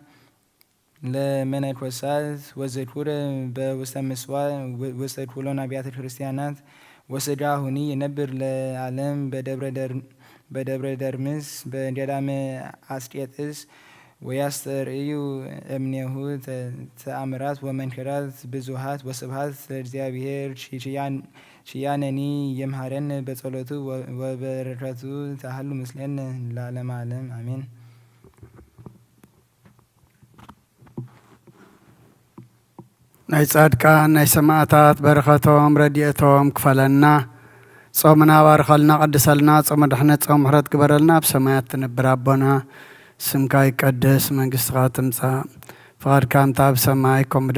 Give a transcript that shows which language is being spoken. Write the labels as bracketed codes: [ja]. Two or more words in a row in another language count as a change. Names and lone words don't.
[gez] ለመነኮሳት ወዘኩረ በውስተ ምጽዋዕ ውስተ ኩሎን አብያተ ክርስቲያናት ወስጋ ሁኒ የነብር ለዓለም በደብረ ደርምስ በገዳመ አስቄጥስ ወያስተርእዩ እምኔሁ ተአምራት ወመንከራት ብዙሃት ወስብሃት ለእግዚአብሔር ሽያነኒ የምሃረን በጸሎቱ ወበረከቱ ታህሉ ምስሌነ ለዓለመ ዓለም አሜን። [ti] ናይ ጻድቃን ናይ ሰማዕታት በረኸቶም ረድኤቶም ክፈለና ጾምና ባርኸልና ቀድሰልና ጾመ ድሕነት ጾም ምሕረት ግበረልና ብሰማያት ትነብር አቦና ስምካ ይቀደስ መንግስትኻ ትምጻእ ፍቓድካ እንታ ኣብ ሰማይ ከምኡ